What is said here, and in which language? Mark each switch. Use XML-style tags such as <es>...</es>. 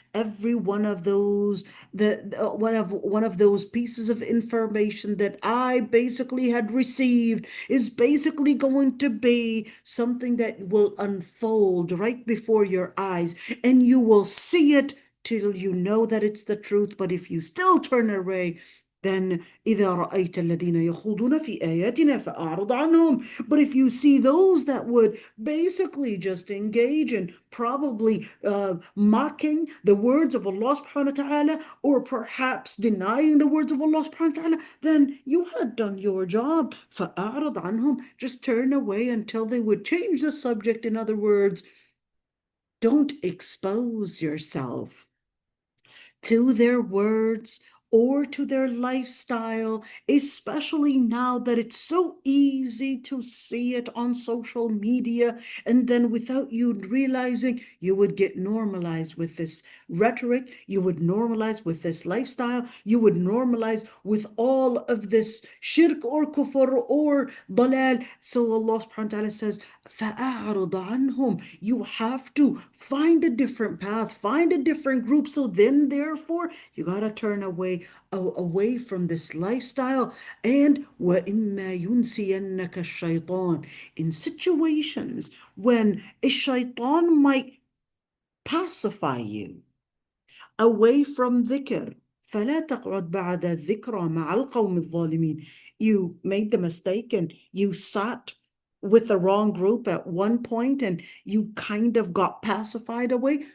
<en>Every one of those, one of those pieces of information that I basically had received is basically going to be something that will unfold right before your eyes, and you will see it till you know that it's the truth. But if you still turn away, then</en> <ar>إذا رأيت الذين يخوضون في آياتنا فأعرض عنهم.</ar> <en>But if you see those that would basically just engage in probably mocking the words of Allah subhanahu wa ta'ala, or perhaps denying the words of Allah subhanahu wa ta'ala, then you had done your job.</en> <ar>فأعرض عنهم.</ar> <en>Just turn away until they would change the subject. In other words, don't expose yourself to their words or to their lifestyle, especially now that it's so easy to see it on social media. And then without you realizing, you would get normalized with this rhetoric, you would normalize with this lifestyle, you would normalize with all of this shirk or kufr or dalal. So Allah subhanahu wa ta'ala says,</en> <ar>فَأَعْرِضَ عَنْهُمْ.</ar> <en>You have to find a different path, find a different group. So then, therefore, you got to turn away from this lifestyle.</en> <ar>And وَإِمَّا يُنْسِيَنَّكَ الشَّيْطَانِ.</ar> <en>In situations when a shaitan might pacify you away from dhikr,</en> <ar>فلا تقعد بعد الذكرى مع القوم الظالمين.</ar> <en>You made the mistake and you sat with the wrong group at one point and you kind of got pacified away.</en>